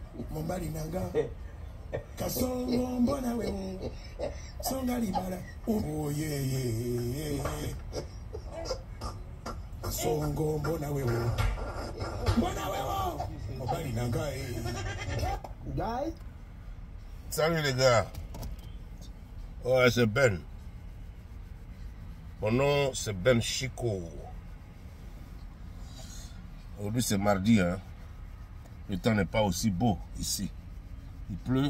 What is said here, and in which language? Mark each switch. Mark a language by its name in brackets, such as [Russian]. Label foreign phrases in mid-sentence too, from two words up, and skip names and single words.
[Lingala] Mombali nanga. Kasongo mbona we. Songa libala. [English] Oh yeah. [Lingala] Kasongo mbona we. Mbona we. Mombali nanga. [English] Guys. [French] Salut les gars. Ouais, c'est Ben. Mon nom, c'est Ben Chico. Aujourd'hui, c'est mardi, hein. Le temps n'est pas aussi beau ici. Il pleut.